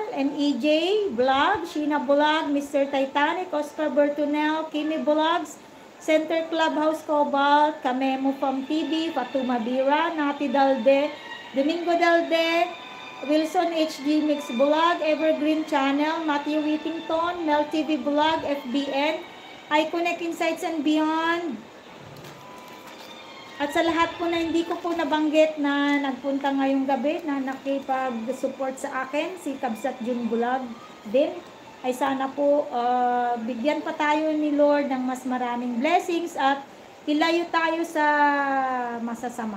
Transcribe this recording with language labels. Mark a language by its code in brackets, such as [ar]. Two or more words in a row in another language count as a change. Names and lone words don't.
[tl] MEJ Vlog, Sheena Vlog, Mr. Titanic, Oscar Bertunel, Kimi Vlogs, Center Clubhouse Cobalt, Kamemo From TV, Fatuma Bira, Nati Dalde, Domingo Dalde, Wilson HG Mix Vlog, Evergreen Channel, Matthew Whittington, Mel TV Vlog, FBN, iConnect Insights and Beyond. At sa lahat po na hindi ko po nabanggit na nagpunta ngayong gabi na nakipag-support sa akin, si Kabsat June Vlog din, ay sana po bigyan pa tayo ni Lord ng mas maraming blessings at ilayo tayo sa masasama.